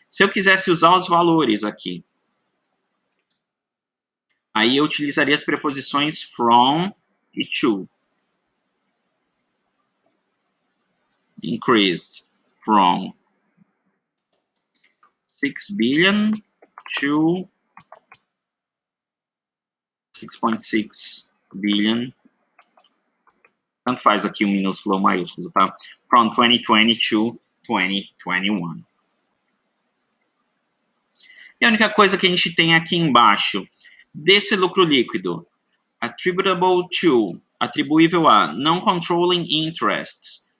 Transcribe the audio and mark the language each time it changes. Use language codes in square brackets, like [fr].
[pt] Se eu quisesse usar os valores aqui, aí eu utilizaria as preposições from e to. [en] Increased from 6 billion to 6.6 billion. [pt] Tanto faz aqui um minúsculo ou maiúsculo, tá? [en] From 2020 to 2021. [pt] E a única coisa que a gente tem aqui embaixo, desse lucro líquido, [en] attributable to, [pt] atribuível a [en] non-controlling interests.